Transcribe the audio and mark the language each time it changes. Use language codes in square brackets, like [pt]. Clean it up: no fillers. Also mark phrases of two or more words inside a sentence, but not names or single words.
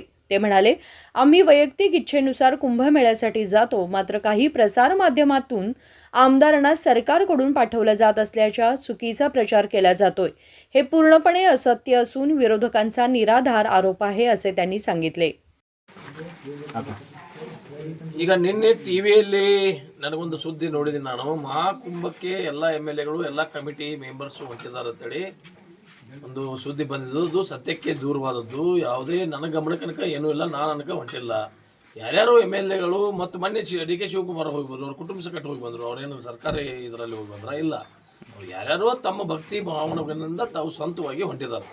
[mr] ते म्हणाले, आम्ही वैयक्तिक इच्छेनुसार कुंभमेळ्यासाठी जातो, मात्र काही प्रसार माध्यमातून आमदारांना सरकारकडून पाठवलं जात असल्याचा चुकीचा प्रचार केला जातोय। हे पूर्णपणे असत्य असून विरोधकांचा निराधार आरोप आहे असे त्यांनी सांगितले। [kn] ಈಗ ನಿನ್ನೆ ಟಿವಿಯಲ್ಲಿ ನನಗೊಂದು ಸುದ್ದಿ ನೋಡಿದ್ದೀನಿ। ನಾನು ಮಹಾಕುಂಭಕ್ಕೆ ಎಲ್ಲ MLAಗಳು ಎಲ್ಲ [en] committee members [kn] ಹೊಂಟಿದ್ದಾರೆ ಅಂತೇಳಿ ಒಂದು ಸುದ್ದಿ ಬಂದಿದ್ದು, ಅದು ಸತ್ಯಕ್ಕೆ ದೂರವಾದದ್ದು। ಯಾವುದೇ ನನ್ನ ಗಮನಕ್ಕೆ ಏನೂ ಇಲ್ಲ, ನಾನು ಅನ್ಕ ಹೊಂಟಿಲ್ಲ। ಯಾರ್ಯಾರು MLAಗಳು ಮತ್ತು ಮೊನ್ನೆ DK ಶಿವಕುಮಾರ್ ಹೋಗಿ ಬಂದರು, ಅವ್ರ ಕುಟುಂಬ ಸಕಟ್ ಹೋಗಿ ಬಂದರು, ಅವ್ರೇನು ಸರ್ಕಾರಿ ಇದರಲ್ಲಿ ಹೋಗಿ ಬಂದ್ರ ಇಲ್ಲ, ಅವ್ರು ಯಾರ್ಯಾರೋ ತಮ್ಮ ಭಕ್ತಿ ಭಾವನೆಗಳಿಂದ ತಾವು ಸ್ವಂತವಾಗಿ ಹೊಂಟಿದ್ದಾರೆ।